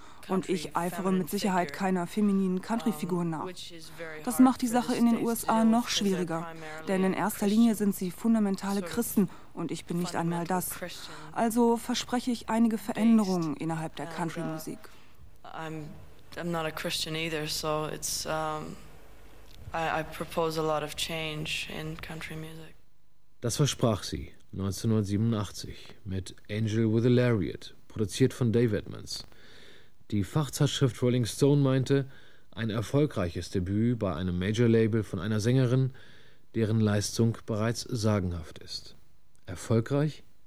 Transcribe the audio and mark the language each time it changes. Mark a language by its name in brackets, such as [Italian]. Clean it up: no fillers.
[German] Und ich eifere mit Sicherheit keiner femininen Country-Figur nach. Das macht die Sache in den USA noch schwieriger, denn in erster Linie sind sie fundamentale Christen und ich bin nicht einmal das. Also verspreche ich einige Veränderungen innerhalb der Country-Musik. [English] I'm not a Christian either, so it's I propose a lot of change in country music. [German] Das versprach sie 1987 mit Angel with a Lariat, produziert von Dave Edmunds. Die Fachzeitschrift Rolling Stone meinte, ein erfolgreiches Debüt bei einem Major-Label von einer Sängerin, deren Leistung bereits sagenhaft ist. Erfolgreich?